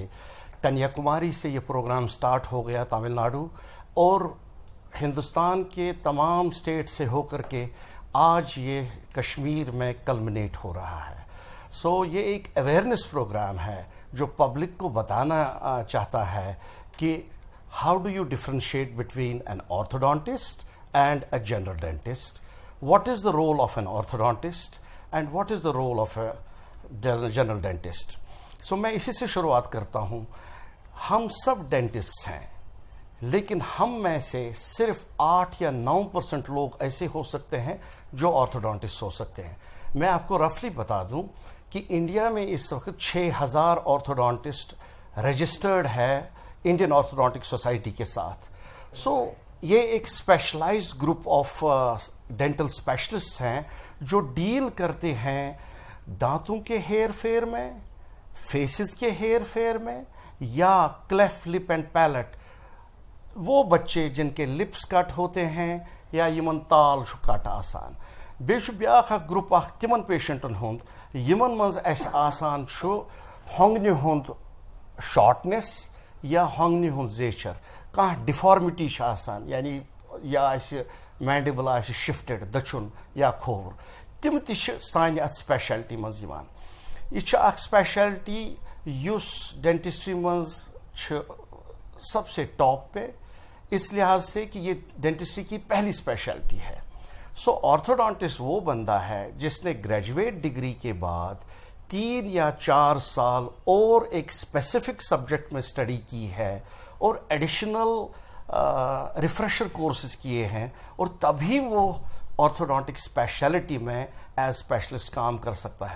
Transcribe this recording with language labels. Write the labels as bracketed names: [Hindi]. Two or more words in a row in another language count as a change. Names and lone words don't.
[Hindi] कन्याकुमारी से ये प्रोग्राम स्टार्ट हो गया तमिलनाडु, और हिंदुस्तान के तमाम स्टेट से होकर के आज ये कश्मीर में कल्मिनेट हो रहा है। सो ये एक [English] awareness program [Hindi] है जो पब्लिक को बताना चाहता है कि [English] how do you differentiate between an orthodontist and a general dentist, What is the role of an orthodontist and what is the role of a general dentist. [Hindi] सो मैं इसी से शुरुआत करता हूँ। हम सब डेंटिस्ट हैं, लेकिन हम में से सिर्फ 8 या 9% लोग ऐसे हो सकते हैं जो ऑर्थोडोंटिस्ट हो सकते हैं। मैं आपको रफली बता दूं कि इंडिया में इस वक्त 6000 [English] orthodontist registered [Hindi] है इंडियन ऑर्थोडोंटिक सोसाइटी के साथ। सो ये एक [English] specialized group of dental specialist [Hindi] हैं जो डील करते हैं दांतों के हेयर फेयर में, फेसेस के हेयर फेयर में, या [English] cleft lip and palate, [Hindi] वो बच्चे जिनके [English] lips cut [Hindi] होते हैं या [Kashmiri] यमन ताल कट आसान। बेश ब्याख ग्रुप तिमन पेशेंटन हुंद यमन मज आसान होंगने हुंद शॉर्टनेस या होंगने हुंद जेचर, कह डिफॉर्मिटी आसान, यानी या [English] mandible shifted [Kashmiri] दचुन या खोवर, तिम सान अत स्पेशलिटी मज यह स्पेशलिटी युस डेंटिस्ट्री मज [Hindi] सबसे टॉप पे, इस लिहाज से कि ये डेंटिस्ट्री की पहली स्पेशलिटी है। सो ऑर्थोडोंटिस्ट वो बंदा है जिसने [English] graduate degree [Hindi] के बाद 3 या 4 साल और एक [English] specific subject [Hindi] में स्टडी की है और [English] additional refresher courses [Hindi] किए हैं, और तभी वो [English] orthodontic specialty [Hindi] में [English] as specialist [Hindi] काम कर सकता है।